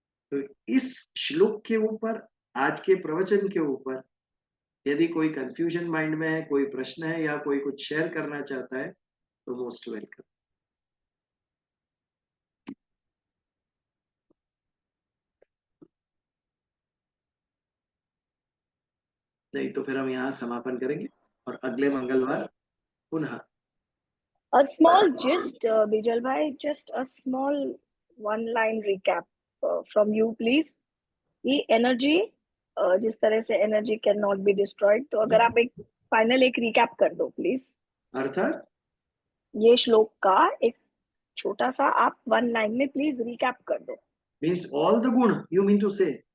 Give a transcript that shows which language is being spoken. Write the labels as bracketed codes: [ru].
[hi] तो इस श्लोक के ऊपर, आज के प्रवचन के ऊपर यदि कोई कंफ्यूजन माइंड में है, कोई प्रश्न है या कोई कुछ शेयर करना चाहता है तो मोस्ट वेलकम। नहीं तो फिर हम यहाँ समापन करेंगे और अगले मंगलवार पुनः। [en] A small gist, Bijal bhai, just a small one-line recap from you, please. [hi] ये एनर्जी, जिस तरह से [en] energy can not be destroyed, [hi] तो अगर आप एक फाइनल एक रिकैप कर दो प्लीज। अर्थात ये श्लोक का एक छोटा सा आप 1 लाइन में प्लीज रिकैप कर दो। [en] Means all the गुण you mean to say?